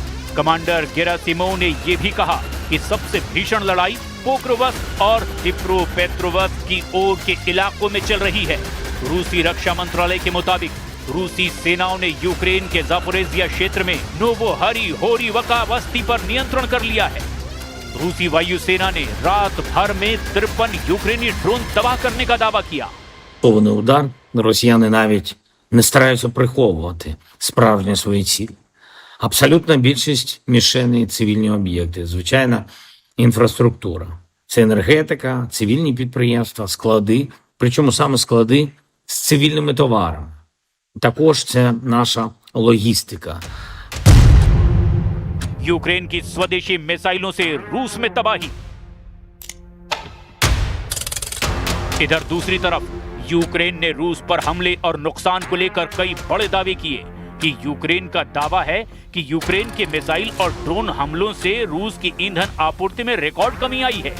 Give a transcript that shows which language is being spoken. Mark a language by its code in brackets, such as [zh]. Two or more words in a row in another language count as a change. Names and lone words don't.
[hi] कमांडर गेरासिमोव ने यह भी कहा कि सबसे भीषण लड़ाई पोक्रोवस्क और डिप्रोपेट्रोवस्क की ओर के इलाकों में चल रही है। रूसी रक्षा मंत्रालय के मुताबिक रूसी सेनाओं ने यूक्रेन के जापोरेजिया क्षेत्र में नोवोहरिहोरिवका बस्ती पर नियंत्रण कर लिया है। रूसी वायुसेना ने रात भर में 53 यूक्रेनी ड्रोन तबाह करने का दावा किया। [uk] Повний удар. Росіяни навіть не стараються приховувати справжні свої цілі. Абсолютна більшість мішеней – цивільні об'єкти, звичайна інфраструктура. Це енергетика, цивільні підприємства, склади, причому саме склади з цивільними товарами. Також це наша логістика. [hi] यूक्रेन की स्वदेशी मिसाइलों से रूस में तबाही। इधर दूसरी तरफ यूक्रेन ने रूस पर हमले और नुकसान को लेकर कई बड़े दावे किए कि यूक्रेन का दावा है कि यूक्रेन के मिसाइल और ड्रोन हमलों से रूस की ईंधन आपूर्ति में रिकॉर्ड कमी आई है।